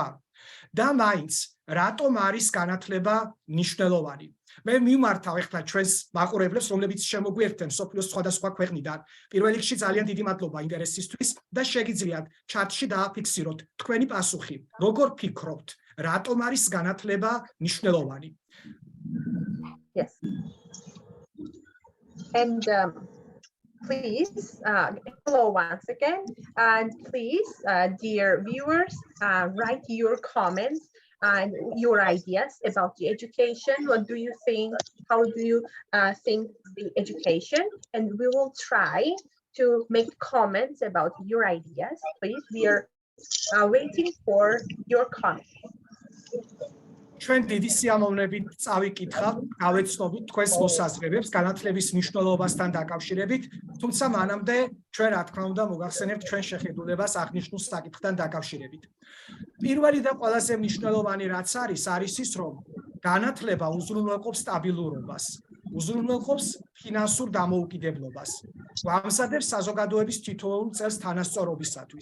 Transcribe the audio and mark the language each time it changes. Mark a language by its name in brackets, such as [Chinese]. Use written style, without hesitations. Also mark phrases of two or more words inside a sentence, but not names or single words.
[Georgian] და მაინც, რატომ არის განათლება მნიშვნელოვანი? მე მიმართავ ახლა ჩვენს მაყურებლებს, რომლებიც შემოგვიერთდნენ მსოფლიოს სხვადასხვა ქვეყნიდან. პირველ რიგში ძალიან დიდი მადლობა ინტერესისთვის და შეგიძლიათ ჩატში დააფიქსიროთ თქვენი პასუხი. როგორ ფიქრობთ, რატომ არის განათლება მნიშვნელოვანი? [English] Yes. And please, hello once again, and please, dear viewers, write your comments and your ideas about the education. What do you think? How do you think the education? And we will try to make comments about your ideas. Please, we are waiting for your comments. [Georgian] ჩვენ დიდი სიამოვნებით წავიკითხავ, გავეცნობით თქვენს მოსაზრებებს განათლების მნიშვნელობასთან დაკავშირებით, თუმცა მანამდე ჩვენ რა თქმა უნდა მოგახსენებთ ჩვენ შეხედულებას აღნიშნულ საკითხთან დაკავშირებით. პირველი და ყველაზე მნიშვნელოვანი რაც არის ის, რომ განათლება უზრუნველყოფს სტაბილურობას, უზრუნველყოფს ფინანსურ დამოუკიდებლობას, გვამზადებს საზოგადოების თითოეულ წელს თანასწორობისათვის.